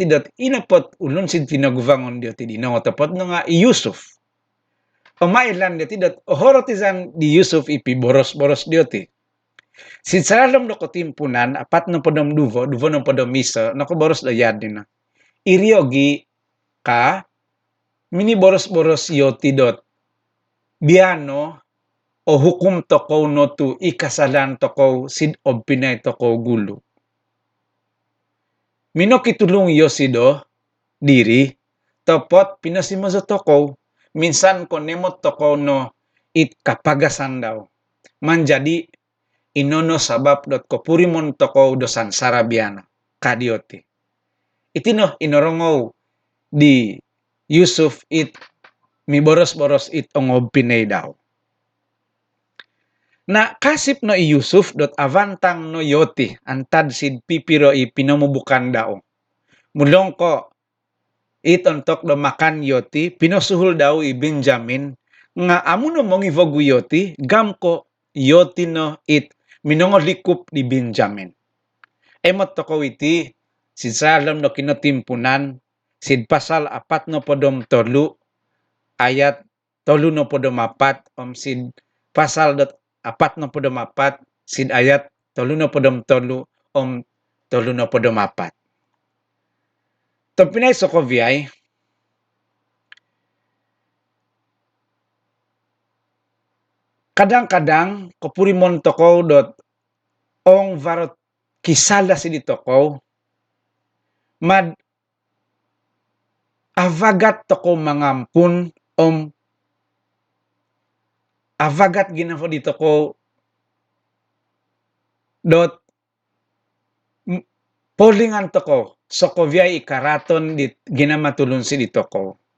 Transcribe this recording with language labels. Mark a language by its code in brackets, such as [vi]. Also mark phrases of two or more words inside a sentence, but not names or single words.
[mvv] dot inapot ulun sin tinaguvangon dioti di no topot no nga Yusuf pamailan dioti dot ohorotizan di Yusuf ipi boros-boros dioti sin salalom do kotimpunan apat no podom duvo no podom miso no ko boros do yad na iriogi ka mini boros-boros yoti dot biano o hukum tokow no tu ikasalan tokow sid pinay tokow gulu. Mino kitulong yosido diri topot pinasimo sa tokow minsan konemot tokow no it kapagasan daw manjadi inono sabab dot kopurimon tokow dosan sarabiano kadioti. Itino inorongow di Yusuf it mi boros-boros it ongob pinay daw. Na kasip no i Yusuf dot avantang no yoti antad sid pipiro i pinamubukan daw. Mulong ko it ontok do makan yoti pinosuhul daw i Benjamin nga amo no mongi vogu yoti gam ko yoti no it minongolikup di Benjamin. Emot toko iti sid salam no kinotimpunan sid pasal 4 no podom 3 ayat 3 no podom 4 sid pasal dot 4 no podom 4 sid ayat 3 no podom 3 3 no podom 4. Topinay Sokoviay kadang-kadang kopurimon tokow dot ong varot kisala sidi tokow mad avagat tokow mangampun avagat ginafo di tokow dot polingan tokow Sokoviay ikaraton di ginamatulun sidi tokow